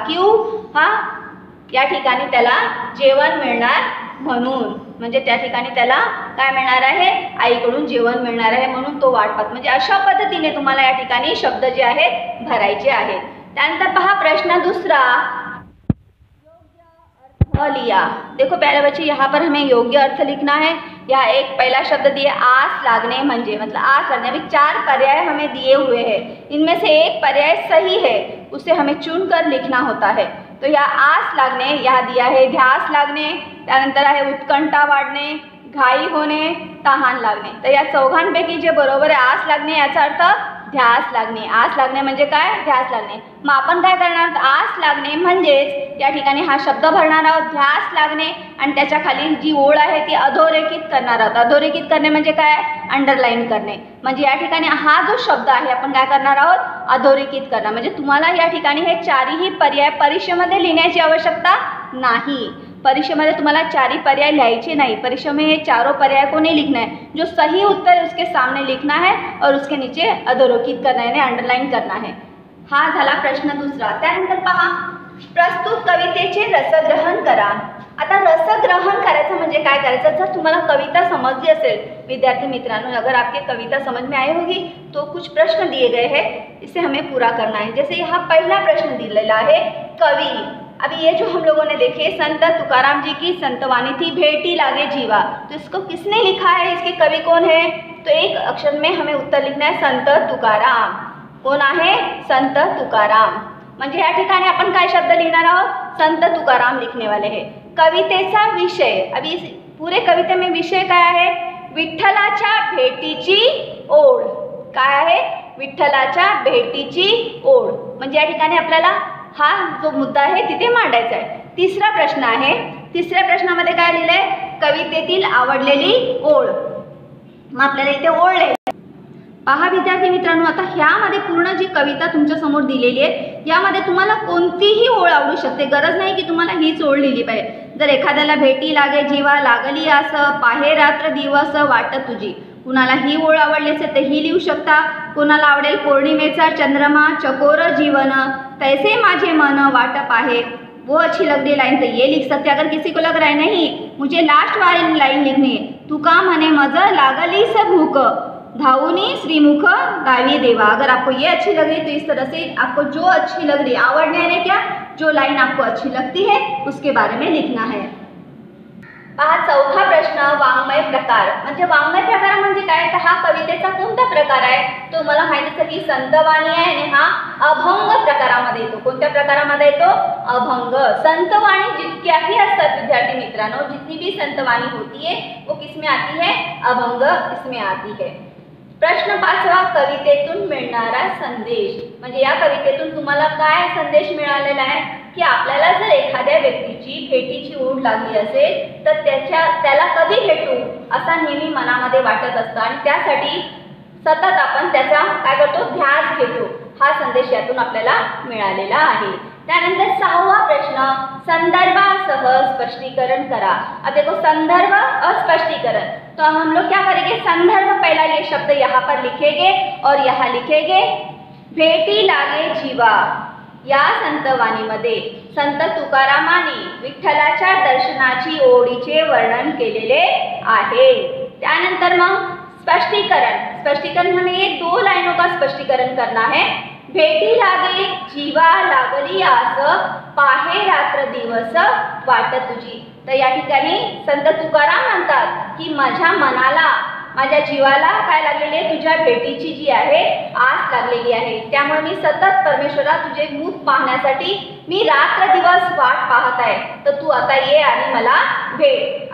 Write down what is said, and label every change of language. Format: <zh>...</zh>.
<mr>क्यों, हा या ठिकाणी त्याला जेवण मिळणार म्हणून, म्हणजे त्या ठिकाणी त्याला काय मिळणार आहे, आईकडून जेवण मिळणार आहे, म्हणून तो वाट पाहतो। म्हणजे अशा पद्धतीने तुम्हाला या ठिकाणी शब्द जे आहेत भरायचे आहेत। त्यानंतर पहा प्रश्न दूसरा, लिया।</mr> <hi>देखो प्यारे बच्चे, यहाँ पर हमें योग्य अर्थ लिखना है। यहाँ एक पहला शब्द दिया आस लागने, म्हणजे मतलब आस लगने। अभी 4 पर्याय हमें दिए हुए हैं, इनमें से एक पर्याय सही है, उसे हमें चुनकर लिखना होता है।</hi> <mr>तो यहाँ आस लागणे,</mr> <hi>यहाँ दिया है</hi> <mr>ध्यास लागणे, त्यानंतर आहे उत्कंठा वाढणे, घाई होणे, तहान लागणे। तर या चौघांपैकी जे बरोबर आहे आस लागणे, याचा अर्थ ध्यास लागणे। आस लागणे म्हणजे काय, ध्यास लागणे। मग आपण काय करणार, आस लागणे म्हणजेच या ठिकाणी हा शब्द भरणार आहोत, ध्यास लागणे, आणि त्याच्या खाली जी ओळ आहे ती अधोरेखित करणार आहोत। अधोरेखित करणे म्हणजे काय, अंडरलाईन करणे। म्हणजे या ठिकाणी हा जो शब्द आहे आपण काय करणार आहोत, अधोरेखित करणार। म्हणजे तुम्हाला या ठिकाणी हे चारही पर्याय परीक्षेमध्ये लिहिण्याची आवश्यकता नाही। परीक्षेमध्ये तुम्हाला 4 पर्याय लिहायचे</mr> <hi>नहीं, परीक्षा में ये चारों पर्याय को नहीं लिखना है। जो सही उत्तर है उसके सामने लिखना है और उसके नीचे अधोरेखित करना है, अंडरलाइन करना है।</hi> <mr>हा झाला प्रश्न दूसरा। त्यानंतर पहा प्रस्तुत कवितेचे रसग्रहण करा। आता रसग्रहण करायचं म्हणजे काय करायचं, जर तुम्हाला कविता समझली असेल विद्यार्थी मित्रांनो,</mr> <hi>अगर आपके कविता समझ में आई होगी तो कुछ प्रश्न दिए गए हैं, इसे हमें पूरा करना है। जैसे यहाँ पहला प्रश्न दिलेला है कवि। अभी ये जो हम लोगों ने देखे संत तुकाराम जी की संतवाणी थी, भेटी लागे जीवा, तो इसको किसने लिखा है, इसके कवि कौन है, तो एक अक्षर में हमें उत्तर लिखना है संत तुकाराम।</hi> <mr>कोण आहे, संत तुकाराम। म्हणजे या ठिकाणी आपण काय शब्द लिहिणार आहोत, संत तुकाराम</mr> <hi>लिखने वाले हैं।</hi> <mr>कवितेचा विषय,</mr> <hi>अभी इस पूरे कविते में</hi> <mr>विषय काय आहे, विठ्ठलाच्या भेटीची ओढ। काय आहे, विठ्ठलाच्या भेटीची ओढ। म्हणजे या ठिकाणी आपल्याला हा जो मुद्दा आहे तिथे मांडायचा आहे। तिसरा प्रश्न आहे, तिसऱ्या प्रश्नामध्ये काय लिहिलंय, कवितेतील आवडलेली ओळ। मग आपल्याला इथे ओळ लिहायची। पहा विद्यार्थी मित्रांनो, आता ह्यामध्ये पूर्ण जी कविता तुमच्या समोर दिलेली आहे यामध्ये तुम्हाला कोणतीही ओळ आवडू शकते, गरज नाही की तुम्हाला हीच ओळ लिहिली पाहिजे। जर एखाद्याला भेटी लागे जीवा लागली आस, पाहे रात्र दिवस वाट तुझी, कुणाला ही ओळ आवडली असेल तर ही लिहू शकता। कोणाला आवडेल पौर्णिमेचा चंद्रमा चकोर जीवन, तैसे माझे मन वाट पाहे,</mr> <hi>वो अच्छी लग रही लाइन तो ये लिख सकते। अगर किसी को लग रहा है नहीं मुझे लास्ट वाली लाइन लिखनी है,</hi> <mr>तुका म्हणे मज लागली स भूक धावुनी श्रीमुख गावी देवा।</mr> <hi>अगर आपको ये अच्छी लग रही तो इस तरह से आपको जो अच्छी लग रही, आवडणे यानी क्या, जो लाइन आपको अच्छी लगती है उसके बारे में लिखना है।</hi> <mr>पहा चौथा प्रश्न, वाङ्मय प्रकार म्हणजे वाङ्मय प्रकार म्हणजे काय, तर हा कवितेचा कोणता प्रकार आहे, तो मला माहिती असेल की संतवाणी आहे आणि हा अभंग प्रकारामध्ये येतो। कोणत्या प्रकारामध्ये येतो, अभंग। संतवाणी जितक्याही असतात विद्यार्थी मित्रांनो,</mr> <hi>जितनी भी संतवाणी होती है वो किसमें आती है, अभंग इसमें आती है।</hi> <mr>प्रश्न 5वा, कवितेतून मिळणारा संदेश म्हणजे या कवितेतून तुम्हाला काय संदेश मिळालेला आहे की आपल्याला जर एखाद्या व्यक्तीची भेटीची ओढ लागली असेल तर त्याला कधी भेटू असा नेहमी मनामध्ये वाटत असतं आणि त्यासाठी सतत आपण त्याचा काय करतो, ध्यास घेतो। हा संदेश यातून आपल्याला मिळालेला आहे। त्यानंतर 6वां प्रश्न, संदर्भासह स्पष्टीकरण करा।</mr> <hi>अब देखो संदर्भ और स्पष्टीकरण, तो हम लोग क्या करेंगे, संदर्भ पहला ये शब्द यहाँ पर लिखेंगे और यहाँ लिखेंगे भेटी लागे जीवा।</hi> <mr>या संतवाणीमध्ये संत तुकारामांनी विठ्ठलाच्या दर्शनाची ओढीचे वर्णन केलेले आहे। त्यानंतर मग स्पष्टीकरण, स्पष्टीकरण म्हणजे 2</mr> <hi>लाइनों का स्पष्टीकरण करना है।</hi> <mr>भेटी लागे जीवा लागली आस पाहे रात्र दिवस वाट तुझी। तर या ठिकाणी संत तुकाराम म्हणतात की माझ्या मनाला, माझ्या जीवाला काय लागलेली आहे, तुझ्या भेटीची जी आहे आस लागलेली आहे। त्यामुळे मी सतत परमेश्वरा तुझे मुख पाहण्यासाठी मी रात्र दिवस वाट पाहत आहे, तर तू आता ये आणि मला भेट।</mr>